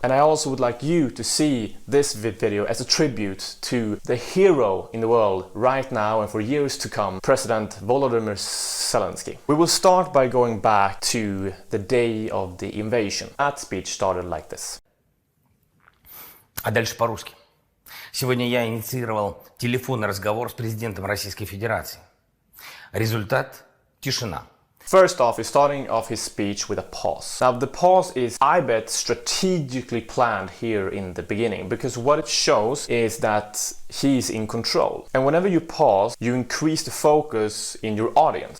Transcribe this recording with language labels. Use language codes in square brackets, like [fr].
[en] And I also would like you to see this video as a tribute to the hero in the world right now and for years to come, President Volodymyr Zelenskyy. We will start by going back to the day of the invasion. That speech started like this. [ru] А дальше по-русски. Сегодня я инициировал телефонный разговор с президентом Российской Федерации. Результат – тишина. [en] First off, he's starting off his speech with a pause. Now the pause is, I bet, strategically planned here in the beginning, because what it shows is that he's in control. And whenever you pause, you increase the focus in your audience.